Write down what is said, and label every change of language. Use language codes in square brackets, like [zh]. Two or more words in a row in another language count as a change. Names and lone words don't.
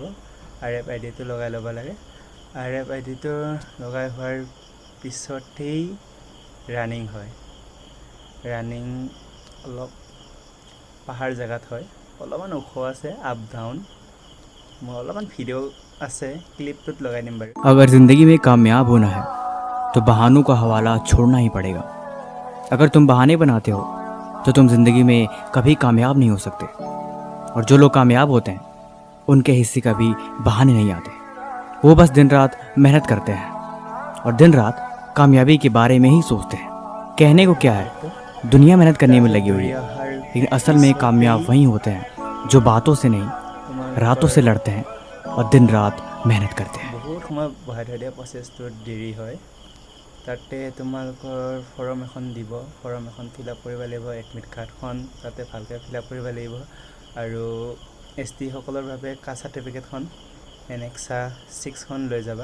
[as] RFIDটো লগাই ল'ব লাগে। RFIDটো লগাই হোৱাৰ পিছতেই ৰানিং হয়। ৰানিং অলপ পাহাৰ জেগাত হয়, অলপমান ওখ আছে, [en] up down. [as] মই অলপমান ভিডিঅ' আছে, ক্লিপটোত লগাই দিম বাৰু। [hi] अगर ज़िंदगी में कामयाब होना है तो बहानों का हवाला छोड़ना ही पड़ेगा। अगर तुम बहाने बनाते हो तो तुम ज़िंदगी में कभी कामयाब नहीं हो सकते। और जो लोग कामयाब होते हैं उनके हिस्से कभी बहाने नहीं आते। वो बस दिन रात मेहनत करते हैं और दिन रात कामयाबी के बारे में ही सोचते हैं। कहने को क्या है, दुनिया मेहनत करने में लगी हुई है, लेकिन असल में कामयाब वही होते हैं जो बातों से नहीं रातों से लड़ते हैं और दिन रात मेहनत करते हैं। [as] বহুত সময় বহাই থৈ দিয়া, প্ৰচেছটোত দেৰি হয়। তাতে তোমালোকৰ ফৰ্ম এখন দিব, ফৰ্ম এখন [en] fill up [as] কৰিব লাগিব। এডমিট কাৰ্ডখন তাতে ভালকৈ [en] fill up [as] কৰিব লাগিব। আৰু ST সকলৰ বাবে কাষ্ট চাৰ্টিফিকেটখন NEXA 6খন লৈ যাবা।